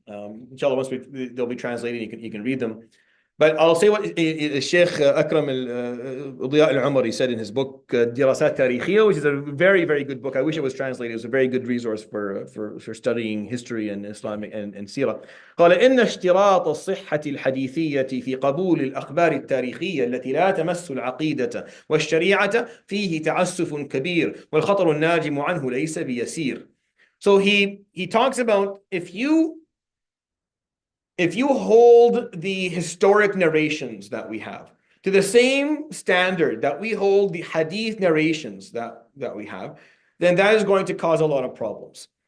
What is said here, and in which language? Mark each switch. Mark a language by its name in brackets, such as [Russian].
[English] Inshallah, once they'll be translated, you can read them. But I'll say what Sheikh Akram al-Diya al-Umari said in his book, Dirasat Tarikhiyya, which is a very, very good book. I wish it was translated. It was a very good resource for studying history and Islamic and Sirah. [Arabic] قال إن اشتراط الصحة الحديثية في قبول الأخبار التاريخية التي لا تمس العقيدة والشريعة فيه تعسف كبير والخطر الناجم عنه ليس بيسير. [English] So he talks about if you hold the historic narrations that we have to the same standard that we hold the hadith narrations that we have, then that is going to cause a lot of problems.